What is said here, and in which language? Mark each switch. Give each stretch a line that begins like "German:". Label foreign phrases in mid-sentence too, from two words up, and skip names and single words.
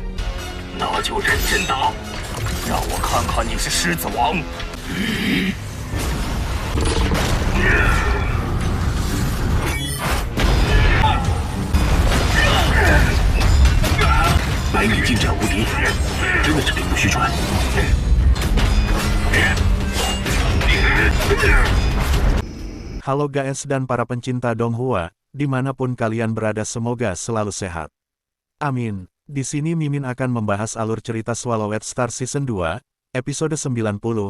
Chinese: 那就认真打，让我看看你是狮子王。百米近战无敌，真的是名不虚传。
Indonesian: Halo guys dan para pencinta Donghua, dimanapun kalian berada semoga selalu sehat. Amin. Di sini Mimin akan membahas alur cerita Swallowed Star Season 2, episode 90.